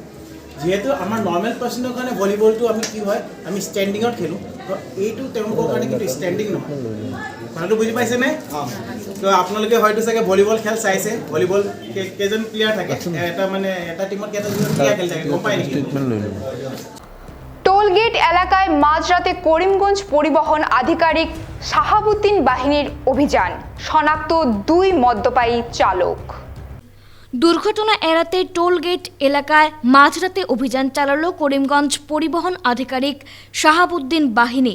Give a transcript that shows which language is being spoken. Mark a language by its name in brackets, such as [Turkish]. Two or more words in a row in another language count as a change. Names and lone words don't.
[Assamese] যিহেতু আমাৰ [English] normal person [Assamese] কাৰণে ভলীবলটো আমি কি হয় আমি ষ্টেণ্ডিঙত খেলোঁ, তো এইটো তেওঁলোকৰ কাৰণে কিন্তু ষ্টেণ্ডিং নহয়। কথাটো বুজি পাইছেনে? তো আপোনালোকে হয়তো চাগে ভলীবল খেল চাইছে। ভলীবল কেইজন প্লেয়াৰ থাকে, এটা টিমত কেইজন প্লেয়াৰ খেলি থাকে গম পায় নেকি? [Bangla] টোলগেট এলাকায় মাঝরাতে করিমগঞ্জ পরিবহন আধিকারিক শাহাবুদ্দিন বাহিনীর অভিযান, শনাক্ত 2 মদ্যপায়ী চালক। দুর্ঘটনা এড়াতে টোলগেট এলাকায় মাঝরাতে অভিযান চালালো করিমগঞ্জ পরিবহন আধিকারিক শাহাবুদ্দিন বাহিনী।